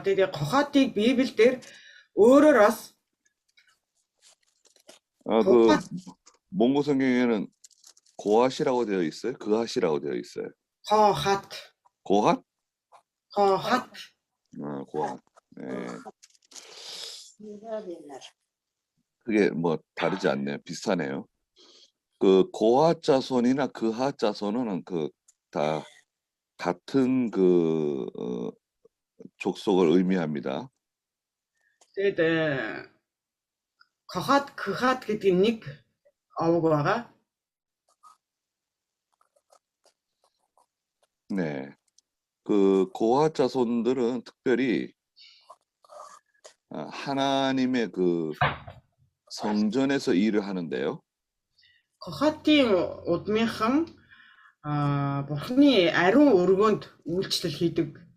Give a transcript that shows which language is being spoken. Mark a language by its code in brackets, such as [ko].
[mn] Тэгээд Кохотыг Библиэлд өөрөөр бас [ko] 그 몽고 성경에는 고핫이라고 되어 있어요. 그핫이라고 되어 있어요. [mn] Кохот. [ko] 고핫? [mn] Кохот. [ko] 고핫. 네. [mn] Мерари нар. [ko] 그게 뭐 다르지 않네요. 비슷하네요. 그 고핫 자손이나 그핫 자손은 그 다 같은 그 족속을 의미합니다. [mn] Тэгээд Кохот, Кохот гэдэг нэг овог байгаа. [ko] 네. 그 고핫 자손들은 특별히 하나님의 그 성전에서 일을 하는데요. [mn] Кохотын удмынхан Бурхны ариун өргөнд үйлчлэл хийдэг.